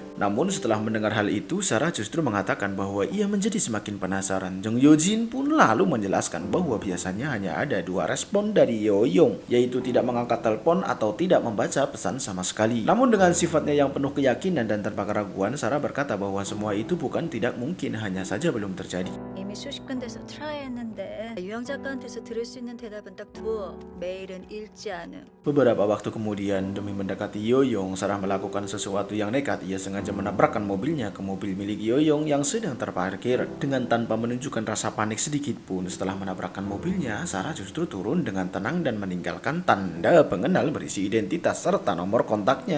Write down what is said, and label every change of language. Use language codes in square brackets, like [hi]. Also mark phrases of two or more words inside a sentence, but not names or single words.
[id] Namun setelah mendengar hal itu, Sarah justru mengatakan bahwa ia menjadi semakin penasaran. Jong Yojin pun lalu menjelaskan bahwa biasanya hanya ada dua respon dari Yoyong, yaitu tidak mengangkat telepon atau tidak membaca pesan sama sekali. Namun dengan sifatnya yang penuh keyakinan dan tanpa keraguan, Sarah berkata bahwa semua itu bukan tidak mungkin, hanya saja belum terjadi. [ko] 이미 수십 군데서 트라이했는데 유영 작가한테서 들을 수 있는 대답은 딱 두. 메일은 읽지 않음. [id] Beberapa waktu kemudian, demi mendekati Yoyong, Sarah melakukan sesuatu yang nekat. Ia sengaja menabrakkan mobilnya ke mobil milik Yoyong yang sedang terparkir. Dengan tanpa menunjukkan rasa panik sedikit pun, setelah menabrakkan mobilnya, Sarah justru turun dengan tenang dan meninggalkan tanda pengenal berisi identitas serta nomor kontaknya.